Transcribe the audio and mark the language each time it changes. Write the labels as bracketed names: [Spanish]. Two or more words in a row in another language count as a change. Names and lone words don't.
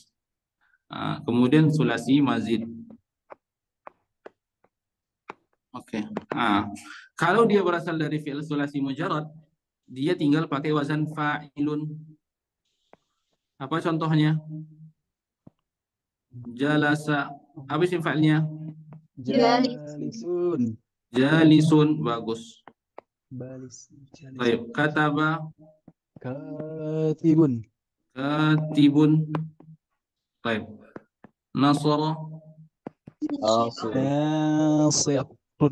[Indonesian] Kemudian [Arabic] sulasi mazid. [Indonesian] Oke. Kalau dia berasal dari [Arabic] fi'il sulasi mujarrad, [Indonesian] dia tinggal pakai [Arabic] wazan fa'ilun. [Indonesian] Apa contohnya? Jalasa. Apa [Arabic] isim fa'ilnya? [Indonesian] Jalisun. Jalisun. Bagus. Baik. Jalisun. Kataba. Katibun. Katibun. Baik. Nasara. Nasirun.